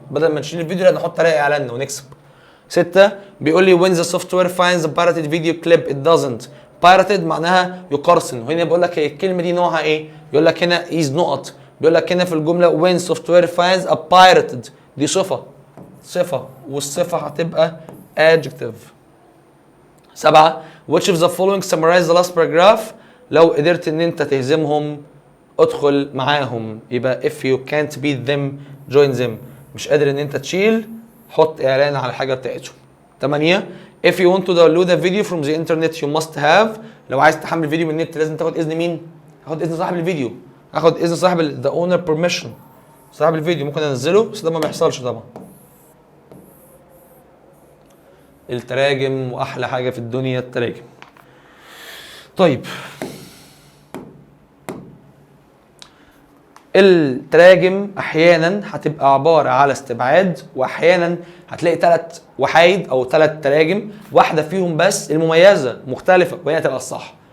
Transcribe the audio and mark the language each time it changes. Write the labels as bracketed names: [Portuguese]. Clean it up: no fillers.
[Arabic] بدل ما نشيل الفيديو لا نحط عليه اعلاننا ونكسب. [English] 6 [Arabic] بيقول لي [English] when the software finds a pirated video clip it doesn't. [Arabic] pirated معناها يقرصن. وهنا بيقول لك الكلمه دي نوعها ايه؟ يقول لك هنا is نقط. بيقول لك هنا في الجمله [English] when software finds a pirated [Arabic] دي صفه والصفه هتبقى adjective. [English] 7 which of the following summarize the last paragraph. [Arabic] لو قدرت ان انت تهزمهم ادخل معاهم. يبقى [English] if you can't beat them join them. [Arabic] مش قادر ان انت تشيل حط اعلان على الحاجه بتاعتهم. [English] 8 if you want to download a video from the internet you must have. [Arabic] لو عايز تحمل فيديو من النت لازم تاخد اذن مين؟ هاخد اذن صاحب الفيديو. هاخد اذن صاحب [English] the owner permission. [Arabic] صاحب الفيديو ممكن انزله بس ده ما بيحصلش طبعا. التراجم واحلى حاجه في الدنيا التراجم. طيب التراجم احيانا هتبقى عباره على استبعاد، واحيانا هتلاقي 3 وحايد او 3 تراجم، واحده فيهم بس المميزه مختلفه وهي هتبقى الصح.